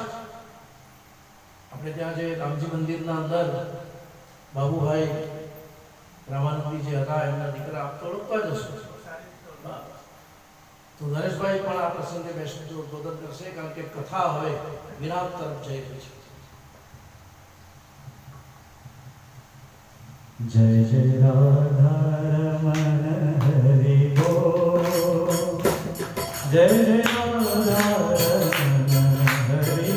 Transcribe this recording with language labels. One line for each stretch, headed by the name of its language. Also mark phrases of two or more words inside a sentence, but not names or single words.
Gujarati: આપણે ત્યાં જે રામજી મંદિરના અંદર બાબુભાઈ રામાનંદી જે હતા એમના દીકરા આપ તો ઓળખતા જ હશો. તો નરેશભાઈ પણ આ પ્રસંગે બેસતું ઉદ્બોધન કરશે કારણ કે કથા હવે વિરામ તરફ જઈ રહી છે.
Hindi: जय जय राधा रमण हरि बोल, जय जय राधा रमण हरि